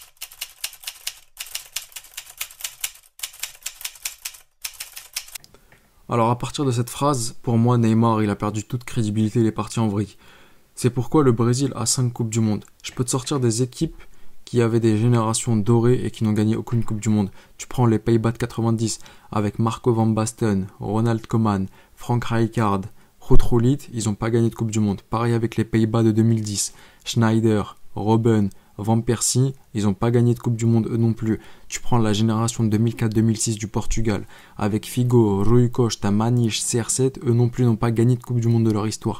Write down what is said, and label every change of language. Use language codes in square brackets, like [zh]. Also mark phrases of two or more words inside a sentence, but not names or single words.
[fr] Alors à partir de cette phrase, pour moi Neymar il a perdu toute crédibilité, il est parti en vrille. C'est pourquoi le Brésil a 5 coupes du monde. Je peux te sortir des équipes qui avaient des générations dorées et qui n'ont gagné aucune coupe du monde. Tu prends les Pays-Bas de 90 avec Marco van Basten, Ronald Koeman, Frank Rijkaard, Ruud Gullit, ils n'ont pas gagné de coupe du monde. Pareil avec les Pays-Bas de 2010, Schneider, Robben, Van Persie, ils n'ont pas gagné de coupe du monde eux non plus. Tu prends la génération de 2004-2006 du Portugal avec Figo, Rui Costa, Maniche, CR7, eux non plus n'ont pas gagné de coupe du monde de leur histoire.